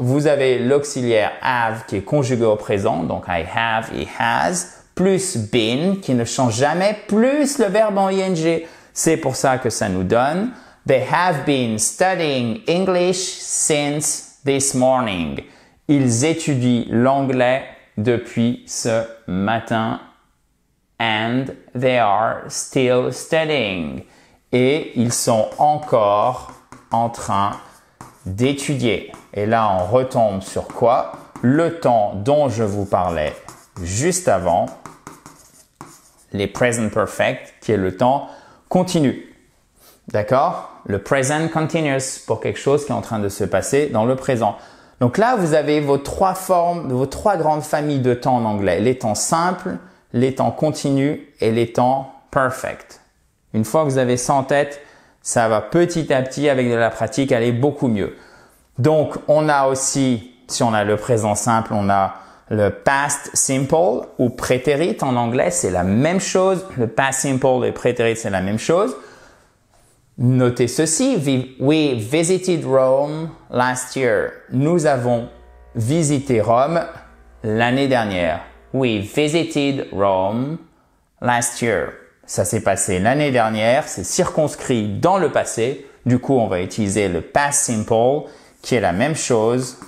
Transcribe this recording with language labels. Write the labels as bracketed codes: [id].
[fr] Vous avez l'auxiliaire have qui est conjugué au présent, donc I have et has, plus been qui ne change jamais, plus le verbe en ing. C'est pour ça que ça nous donne [en] They have been studying English since this morning. [fr] Ils étudient l'anglais depuis ce matin. [en] And they are still studying. [fr] Et ils sont encore en train d'étudier. Et là, on retombe sur quoi? Le temps dont je vous parlais juste avant, les present perfect, qui est le temps continu. D'accord? Le present continuous pour quelque chose qui est en train de se passer dans le présent. Donc là, vous avez vos trois grandes familles de temps en anglais. Les temps simples, les temps continus et les temps perfect. Une fois que vous avez ça en tête, ça va petit à petit, avec de la pratique, aller beaucoup mieux. Donc, on a aussi, si on a le présent simple, on a le past simple ou prétérit en anglais, c'est la même chose. Le past simple et prétérit, c'est la même chose. Notez ceci, [en] we visited Rome last year. [fr] Nous avons visité Rome l'année dernière. [en] We visited Rome last year. [fr] Ça s'est passé l'année dernière, c'est circonscrit dans le passé. Du coup, on va utiliser le past simple qui est la même chose.